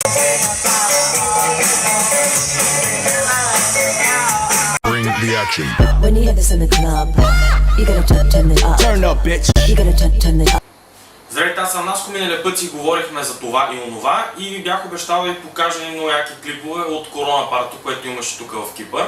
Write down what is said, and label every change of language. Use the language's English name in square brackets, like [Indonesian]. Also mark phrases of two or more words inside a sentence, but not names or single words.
[English] Bring the action. When you hear this in the club, you gotta turn it up. Turn up, bitch. You gotta turn it up. [Bulgarian] Здравейте, аз съм Наско, миналия път си говорихме за това и онова и ви бях обещал да ви покажа много яки клипове от Корона парто, което имаше тук в Кипър.